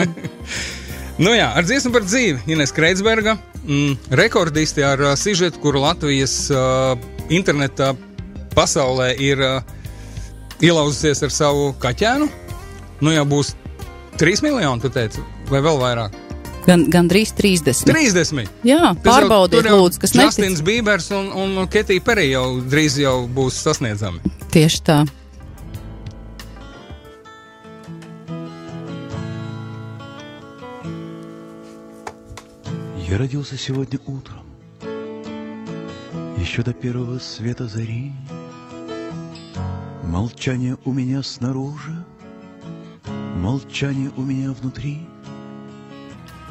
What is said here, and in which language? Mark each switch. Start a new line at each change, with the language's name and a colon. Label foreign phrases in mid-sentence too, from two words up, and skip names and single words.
Latvian: Nu jā, ar dziesmu par dzīvi Ines Kreitsberga, rekordisti ar sižetu, kuru Latvijas interneta pasaulē ir ielauzusies ar savu kaķēnu. Nu jau būs 3 miljoni, tu teici, vai vēl vairāk? Gandrīz 30. 30? Jā, pārbaudiet lūdzu, kas netic. Justins Bībers un Ketija Perī jau drīz jau būs sasniedzami. Tieši tā.
Russian: Я родился сегодня утром, еще до первого света зари. Молчание у меня снаружи, молчание у меня внутри.